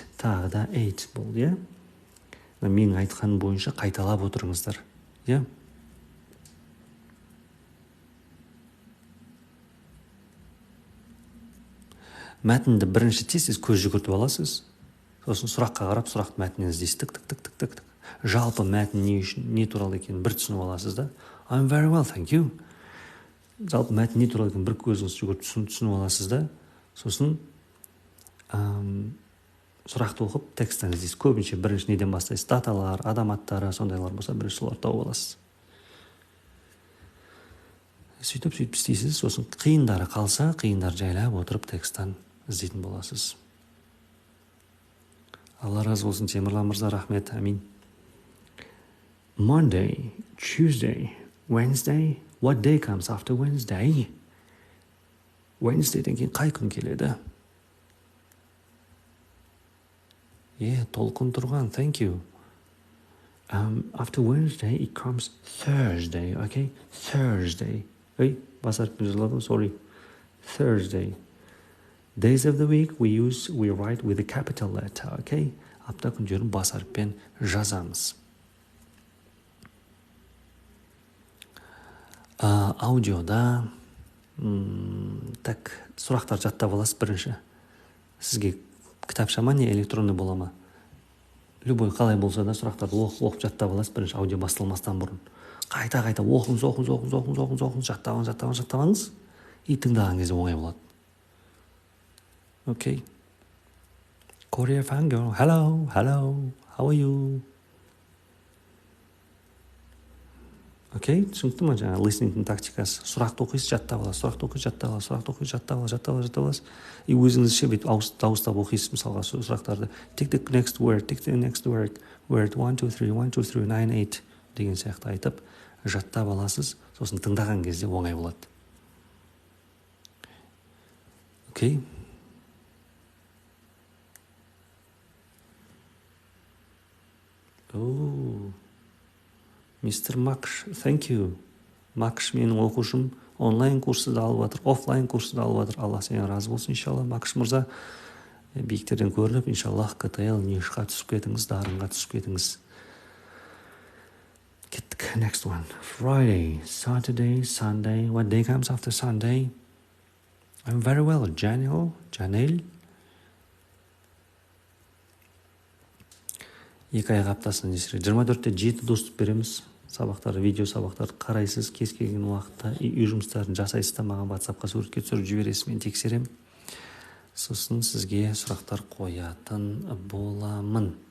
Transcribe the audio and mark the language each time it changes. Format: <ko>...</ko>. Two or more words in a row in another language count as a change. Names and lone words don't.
<kk>Тағы да 8 болды, Менің айтқаным бойынша қайталап отырыңыздар, Мәтінді бірінші тез көз жүгіртіп аласыз. Сосын сұраққа қарап, сұрақты мәтінен іздейсіз. Тік. Жалпы мәтін не туралы екенін бір түсініп аласыз да.</kk> <en>I'm very well, thank you.</en> <kk>Жалпы мәтін не туралы екенін бір көзіңіз жүгіртіп түсініп аласыз да. Сосын сұрақты оқып, тексттен іздейсіз. Көбінше бірінші неден бастайсыз. Даталар, адам аттары, сондайлар болса, бірінші соларды тауып аласыз. Сөйтіп істейсіз. Сосын қиындары қалса, қиындар жайлап отырып тексттен іздейтін боласыз. Алла разы болсын, Темірлан мырза, рахмет, амин.</kk> <en>Monday, Tuesday, Wednesday. What day comes after Wednesday?</en> <kk>Wednesday'ден кейін қай күн келеді? Толқын тұрған,</kk> <en>thank you. After Wednesday, it comes Thursday, okay? Thursday. Sorry. Thursday. Days of the week we write with a capital letter, okay?</en> <kk>апта күндерін бас әріппен жазамыз. Аудиода так сұрақтар жаттап аласыз. Бірінші сізге кітапшама не электронды бола ма, любой қалай болса да сұрақтарды оқып жаттап аласыз. Бірінші аудио басталмастан бұрын қайта оқыңыз, жаттағаныз и тыңдаған кезде оңай болады.</kk> <en>Okay. Korea fan girl, hello, how are you?</en> <kk>Окей, түсінікті ма? Жаңа listening тактикасы. Сұрақты оқисыз, жаттап аласыз. И өзіңізше бүйтіп дауыстап оқисыз, мысалға сұрақтарды.</kk> <en>Take the next word, word 1, 2, 3, 1, 2, 3, 9, 8</en> <kk>деген сияқты айтып, жаттап аласыз. Сосын тыңдаған кезде оңай болады. Окей. Мистер Макш,</kk> <en>thank you.</en> <kk>Макш менің оқушым онлайн курсы да алып жатыр, офлайн курсы да алып жатыр. Алла сенен разы болсын, иншалла. Макш мырза, биіктерден көрініп, иншаллах, КТЛ, нишқа түсіп кетіңіз, дарынға түсіп кетіңіз. Кеттік,</kk> <en>next one. Friday, Saturday, Sunday. What day comes after Sunday? I'm very well, Janel.</en> <kk>Екі аяқ аптасына десірек 24-те 7 доступ береміз. Сабақтарды, видео сабақтарды қарайсыз кез келген уақытта. Үй жұмыстарын жасайсыз да маған WhatsApp-қа суретке түсіріп жібересіз, мен тексерем. Сосын сізге сұрақтар қоятын боламын.</kk>